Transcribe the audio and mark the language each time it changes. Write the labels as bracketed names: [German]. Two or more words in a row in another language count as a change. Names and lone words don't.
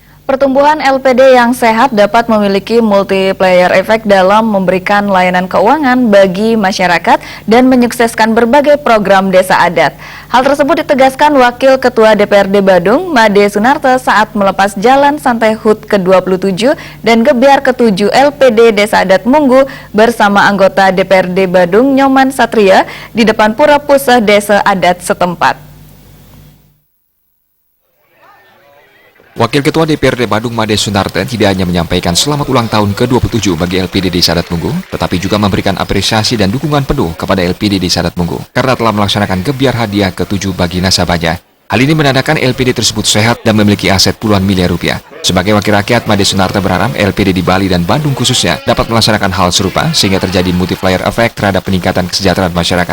[Indonesian] Pertumbuhan LPD yang sehat dapat memiliki multiplier efek dalam memberikan layanan keuangan bagi masyarakat dan menyukseskan berbagai program desa adat. Hal tersebut ditegaskan Wakil Ketua DPRD Badung, Made Sunarto saat melepas jalan santai HUT ke-27 dan gebiar ke-7 LPD Desa Adat Munggu bersama anggota DPRD Badung, Nyoman Satria, di depan Pura Puseh Desa Adat setempat. Wakil Ketua DPRD Badung Made Sunarto tidak hanya menyampaikan selamat ulang tahun ke-27 bagi LPD Desa Adat Munggu, tetapi juga memberikan apresiasi dan dukungan penuh kepada LPD Desa Adat Munggu karena telah melaksanakan gebiar hadiah ke-7 bagi nasabahnya. Hal ini menandakan LPD tersebut sehat dan memiliki aset puluhan miliar rupiah. Sebagai wakil rakyat, Made Sunarto berharap LPD di Bali dan Bandung khususnya dapat melaksanakan hal serupa sehingga terjadi [English] multiplier effect [Indonesian] terhadap peningkatan kesejahteraan masyarakat.